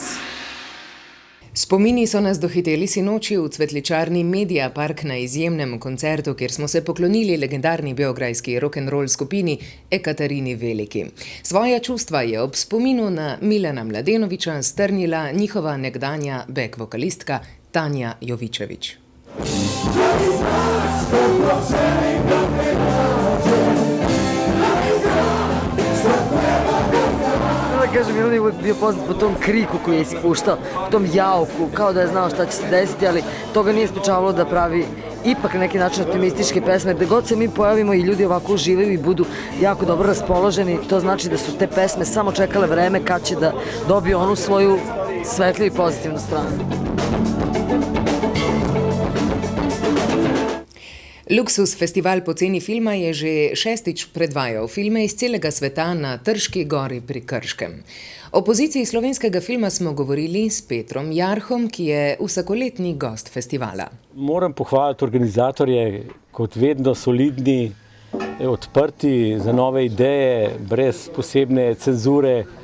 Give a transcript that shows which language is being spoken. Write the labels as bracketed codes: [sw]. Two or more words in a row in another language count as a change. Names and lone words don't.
[sl] Spomini so nas dohiteli sinoči v cvetličarni Media Park na izjemnem koncertu, kjer smo se poklonili legendarni beograjski rock'n'roll skupini Ekaterini Veliki. Svoja čustva je ob spominu na Milana Mladenovića strnila njihova nekdanja back vokalistka Tanja Jovičević. [sr] Kažem, on je uvijek bio poznat po tom kriku koji je ispuštao, po tom jauku, kao da je znao šta će se desiti, ali to ga nije sprečavalo da pravi ipak na neki način optimističke pesme. Gde god se mi pojavimo i ljudi ovako uživaju i budu jako dobro raspoloženi, to znači da su te pesme samo čekale vreme kad će da dobiju onu svoju svetliju i pozitivnu stranu. [sl] Luksuz festival poceni filma je že 6. predvajal filme iz celega sveta na Trški gori pri Krškem. O poziciji slovenskega filma smo govorili s Petrom Jarhom, ki je vsakoletni gost festivala. Moram pohvaliti organizatorje, kot vedno solidni, odprti za nove ideje, brez posebne cenzure.